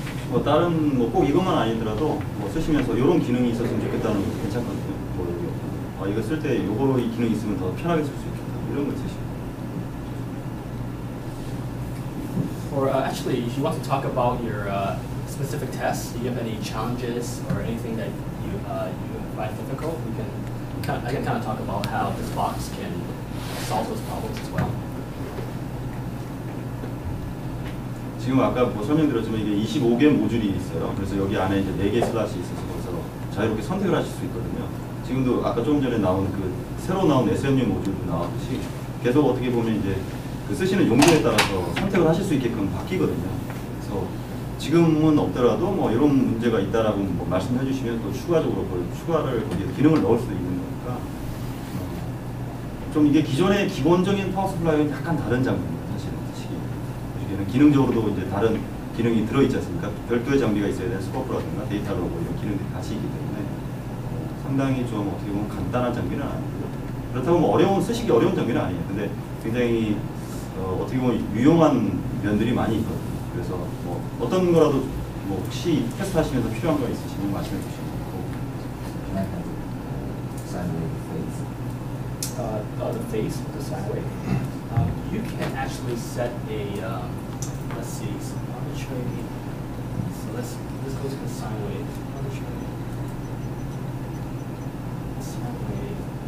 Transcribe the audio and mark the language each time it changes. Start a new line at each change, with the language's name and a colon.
Korean: 뭐 다른 뭐 꼭 이것만 아니더라도 뭐 쓰시면서 이런 기능이 있었으면 좋겠다는 것도 괜찮거든요. 뭐 이거 쓸 때 요거로 이 기능이 있으면 더 편하게 쓸 수 있겠다 이런 거 쓰시고.
English: Or actually, if you want to talk about your specific tests, do you have any challenges or anything that you find difficult? I can kind of talk about how this box can solve those problems as well.
Korean: 지금 아까 뭐 설명드렸지만 이게 25개 모듈이 있어요. 그래서 여기 안에 이제 4개 슬롯이 있어서 거기서 자유롭게 선택을 하실 수 있거든요. 지금도 아까 조금 전에 나온 그 새로 나온 SMU 모듈도 나왔듯이 계속 어떻게 보면 이제 그 쓰시는 용도에 따라서 선택을 하실 수 있게끔 바뀌거든요. 그래서 지금은 없더라도 뭐 이런 문제가 있다라고 뭐 말씀해 주시면 또 추가적으로 추가를 거기에 기능을 넣을 수도 있는 거니까 좀 이게 기존의 기본적인 파워 서플라이와는 약간 다른 장비입니다. 사실은 보시기에는 기능적으로도 이제 다른 기능이 들어있지 않습니까? 별도의 장비가 있어야 되는 스코프라든가 데이터 로그 이런 기능들이 같이 있기 때문에 상당히 좀 어떻게 보면 간단한 장비는 아니고요. 그렇다고 뭐 쓰시기 어려운 장비는 아니에요. 근데 굉장히 어떻게 보면 유용한 면들이 많이 있거든요. 그래서 뭐 어떤 거라도 뭐 혹시 테스트하시면서 필요한 거 있으시면 말씀해 주시면 되고.
English: the phase, the sine wave, you can actually set a, let's see, some arbitrary, so let's go to the sine wave, arbitrary sine wave.